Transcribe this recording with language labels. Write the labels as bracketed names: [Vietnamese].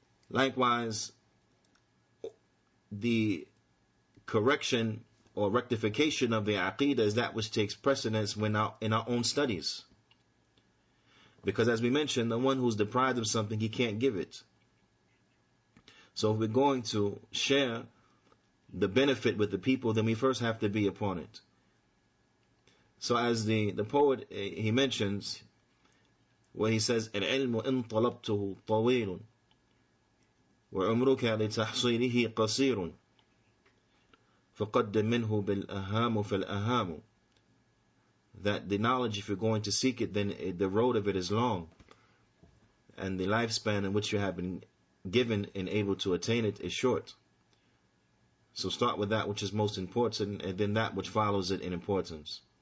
[English] Likewise, the correction or rectification of the aqeedah is that which takes precedence when in our own studies. Because as we mentioned, the one who's deprived of something, he can't give it. So if we're going to share the benefit with the people, then we first have to be upon it. So as the poet, he mentions, where he says, [Arabic] العلم إن طلبته طويل وعمرك لتحصيله قصير فقدم منه بالأهام فالأهام. [English] That the knowledge, if you're going to seek it, then the road of it is long, and the lifespan in which you have been given and able to attain it is short. So start with that which is most important, and then that which follows it in importance.